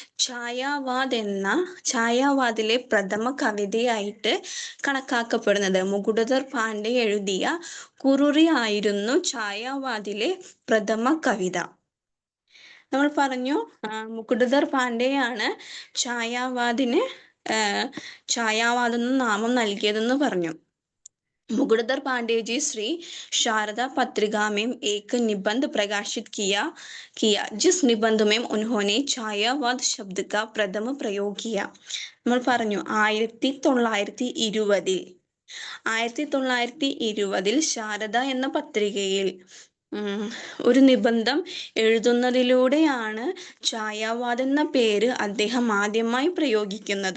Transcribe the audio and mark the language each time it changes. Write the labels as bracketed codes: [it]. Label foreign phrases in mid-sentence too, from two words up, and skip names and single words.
[ml] ഛായാവാദിലെ പ്രഥമ കവിതയായിട്ട് കണക്കാക്കപ്പെടുന്നത്. മുകുട്ദർ പാണ്ഡ്യ എഴുതിയ കുറുറി ആയിരുന്നു ഛായാവാദിലെ പ്രഥമ കവിത. നമ്മൾ പറഞ്ഞു മുകുട്ദർ പാണ്ഡെയാണ് ഛായാവാദ് എന്ന നാമം നൽകിയതെന്ന് പറഞ്ഞു. [hi] मुकुटधर पांडे जी श्री शारदा पत्रिका में एक निबंध प्रकाशित किया जिस निबंध में उन्होंने छायावाद शब्द का प्रथम प्रयोग किया. [ml] നമ്മൾ പറഞ്ഞു 1920 ശാരദ എന്ന പത്രികയിൽ ഒരു നിബന്ധം എഴുതുന്നതിലൂടെയാണ് ഛായാവാദ് എന്ന പേര് അദ്ദേഹം ആദ്യമായി പ്രയോഗിക്കുന്നത്.